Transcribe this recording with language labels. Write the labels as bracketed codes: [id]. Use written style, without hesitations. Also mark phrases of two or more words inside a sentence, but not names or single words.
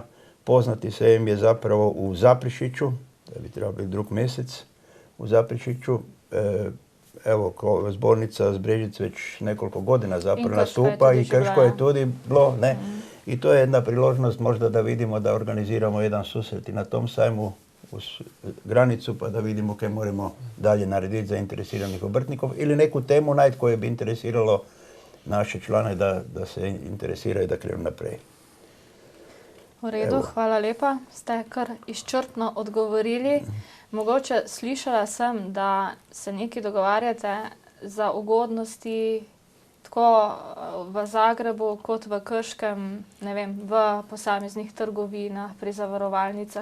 [hr] Poznati sejem je zapravo u Zaprešiću, da bi trebao biti drug mjesec u Zaprešiću. Evo, zbornica Zbrežic već nekoliko godina zapravo nastupa i Krško je tudi bilo, ne? I to je jedna priložnost možda da vidimo da organiziramo jedan susret i na tom sajmu uz granicu pa da vidimo kaj moramo dalje narediti za interesiranih obrtnikov ili neku temu najti koje bi interesiralo naše člane da se interesiraju da krenu naprej. [sl] V redu, hvala lepa. Ste kar izčrpno odgovorili. Mogoče slišala sem, da se nekaj dogovarjate za ugodnosti tako v Zagrebu kot v Krškem, ne vem, v posameznih trgovinah, pri zavarovalnicah.